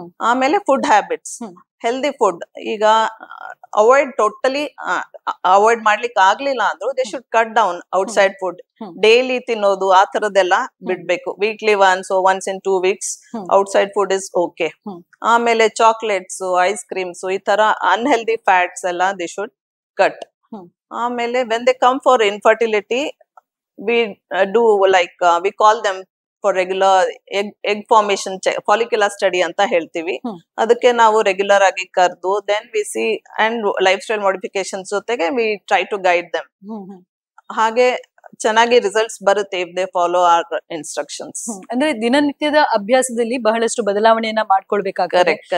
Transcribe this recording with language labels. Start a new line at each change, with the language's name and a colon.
Kannada: ಆಮೇಲೆ food habits, healthy food ಈಗ totally avoid ಮಾಡ್ಲಿಕ್ಕೆ ಆಗ್ಲಿಲ್ಲ ಅಂದ್ರು
English: They should cut down outside food.
Kannada: Daily ತಿನ್ನೋದು ಆ ತರದೆಲ್ಲ ಬಿಡ್ಬೇಕು.
English: Weekly once in 2 weeks outside food is okay.
Kannada: ಆಮೇಲೆ ಚಾಕ್ಲೇಟ್ಸ್, ಐಸ್ ಕ್ರೀಮ್ಸ್, ಈ ತರ ಅನ್ಹೆಲ್ದಿ ಫ್ಯಾಟ್ಸ್ ಎಲ್ಲ
English: They should cut. ಆಮೇಲೆ when they come for infertility we do like we call them for regular egg formation follicular study
Kannada: ಅಂತ ಹೇಳ್ತೀವಿ. ಅದಕ್ಕೆ ನಾವು regular ಆಗಿ ಕರೆದು
English: then we see and lifestyle modifications
Kannada: ಜೊತೆಗೆ
English: We try to guide them.
Kannada: ಹಾಗೆ ಚೆನ್ನಾಗಿ ರಿಸಲ್ಟ್ಸ್ ಬರುತ್ತೆ
English: If they follow our instructions.
Kannada: ಅಂದ್ರೆ ದಿನನಿತ್ಯದ ಅಭ್ಯಾಸದಲ್ಲಿ ಬಹಳಷ್ಟು ಬದಲಾವಣೆಯನ್ನ ಮಾಡ್ಕೊಳ್ಬೇಕಾಗ್ತದೆ.